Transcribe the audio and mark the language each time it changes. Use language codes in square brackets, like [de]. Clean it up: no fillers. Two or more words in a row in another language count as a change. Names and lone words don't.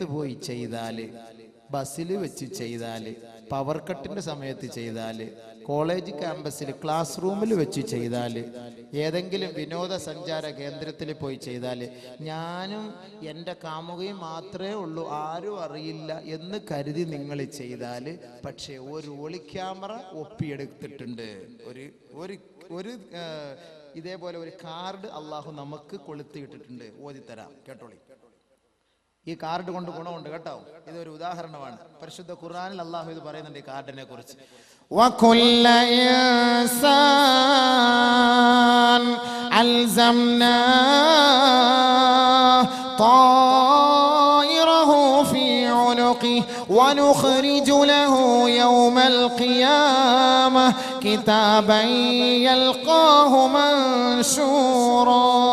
[ml] പോയി ചെയ്താൽ, ബസ്സിൽ വെച്ച് ചെയ്താൽ, [en] power cut [ml] സമയത്ത് ചെയ്താൽ, [en] college campus class room [ml] വെച്ച് ചെയ്താൽ, ഏതെങ്കിലും വിനോദസഞ്ചാര കേന്ദ്രത്തിൽ പോയി ചെയ്താൽ, ഞാനും എൻ്റെ കാമുകയും മാത്രമേ ഉള്ളൂ, ആരും അറിയില്ല എന്ന് കരുതി നിങ്ങൾ ചെയ്താൽ, പക്ഷേ ഒരു ഒളിക്യാമറ ഒപ്പിയെടുത്തിട്ടുണ്ട്. ഒരു ഇതേപോലെ ഒരു കാർഡ് അള്ളാഹു നമുക്ക് കൊളുത്തിയിട്ടിട്ടുണ്ട്. ഓതിത്തരാം, കേട്ടോളി. ഈ കാർഡ് കൊണ്ട് ഗുണമുണ്ട് കേട്ടോ. ഇതൊരു ഉദാഹരണമാണ്. പരിശുദ്ധ ഖുർആനിൽ അള്ളാഹു ഇത് പറയുന്നുണ്ട് ഈ കാർഡിനെ കുറിച്ച്. [ar] وَكُلَّ إِنسَانٍ أَلْزَمْنَاهُ طَائِرَهُ فِي عُنُقِهِ وَنُخْرِجُ لَهُ يَوْمَ الْقِيَامَةِ كِتَابًا يَلْقَاهُ مَنشُورًا